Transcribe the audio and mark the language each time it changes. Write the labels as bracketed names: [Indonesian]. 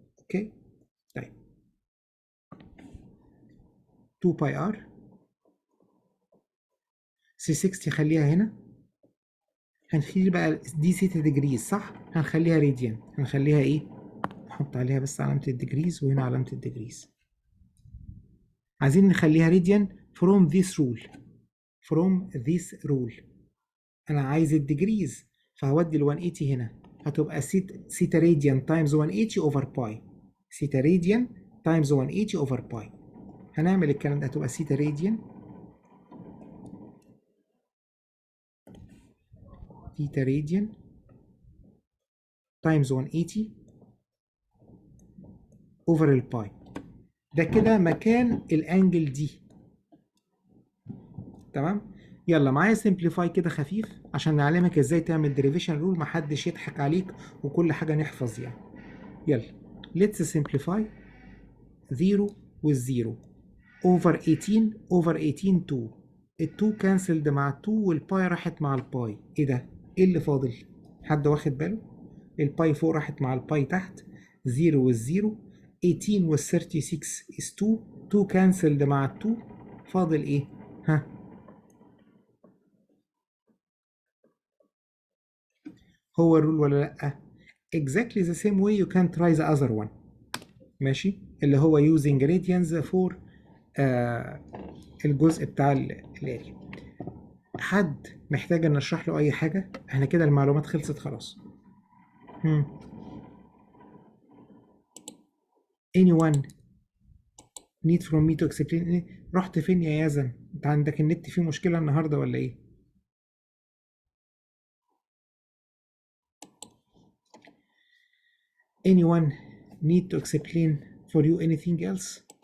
[Arabic] اوكي طيب 2 باي ار سي 60 خليها هنا. هنخلي بقى دي ثيتا ديجريز صح؟ هنخليها راديان. هنخليها ايه؟ نحط عليها بس علامة الديجريز وهنا علامة الديجريز. عايزين نخليها راديان [English] from this rule. from this rule. [Arabic] انا عايز الديجريز فهودي ال 180 هنا. هتبقى ثيتا راديان تايمز 180 اوفر باي. ثيتا راديان تايمز 180 اوفر باي. هنعمل الكلام ده. هتبقى ثيتا راديان تايمز 180 اوفر الباي. ده كده مكان الانجل دي. تمام. يلا معايا سمبليفاي كده خفيف عشان نعلمك ازاي تعمل ديريفيشن رول محدش يضحك عليك وكل حاجه نحفظ يعني. يلا [English] let's simplify 0 with 0 over 18 over 18 2. [Arabic] ال 2 كانسلد مع ال 2 والباي راحت مع الباي. ايه ده؟ ايه اللي فاضل؟ حد واخد باله؟ الباي فوق راحت مع الباي تحت. [English] 0 with 0 18 with 36 is 2. [Arabic] 2 كانسلد مع ال 2 فاضل ايه؟ ها؟ هو الرول ولا لأ؟ [English] exactly the same way you can try the other one. [Arabic] ماشي؟ اللي هو [English] using radians for [Arabic] الجزء بتاع الاريا. حد محتاج ان اشرح له اي حاجة؟ احنا كده المعلومات خلصت خلاص. [English] anyone need from me to explain. [Arabic] رحت فين يا يزن؟ انت عندك النت فيه مشكلة النهاردة ولا ايه؟ [English] anyone need to explain for you anything else?